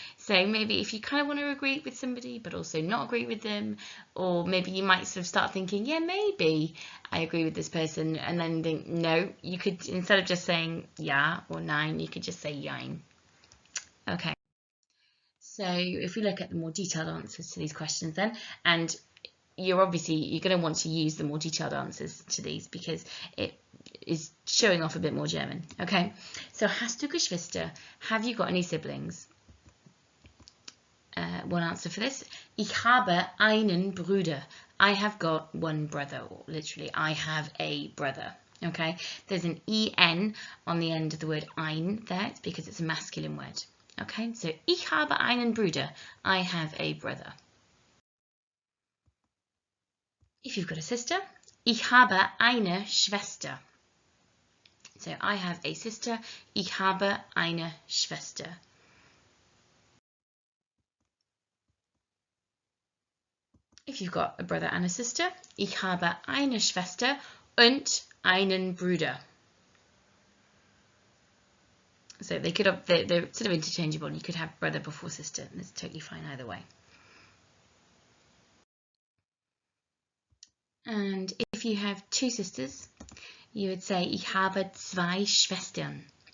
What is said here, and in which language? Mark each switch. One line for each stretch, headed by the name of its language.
English: So maybe if you kind of want to agree with somebody but also not agree with them, or maybe you might sort of start thinking, yeah, maybe I agree with this person, and then think no, you could, instead of just saying yeah or nein, you could just say jein. Okay. So if we look at the more detailed answers to these questions then, and you're going to want to use the more detailed answers to these because it is showing off a bit more German.
German: Okay, so hast du Geschwister?
English: Have you got any siblings? One answer for this:
German: Ich habe einen Bruder.
English: I have got one brother, or literally, I have a brother. Okay, there's an en on the end of the word ein there. It's because it's a masculine word. Okay, so
German: ich habe einen Bruder.
English: I have a brother. If you've got a sister,
German: ich habe eine Schwester.
English: So I have a sister.
German: Ich habe eine Schwester.
English: If you've got a brother and a sister,
German: ich habe eine Schwester und einen Bruder.
English: So they're sort of interchangeable. You could have brother before sister, and it's totally fine either way. And if you have two sisters, you would say
German: ich habe zwei Schwestern.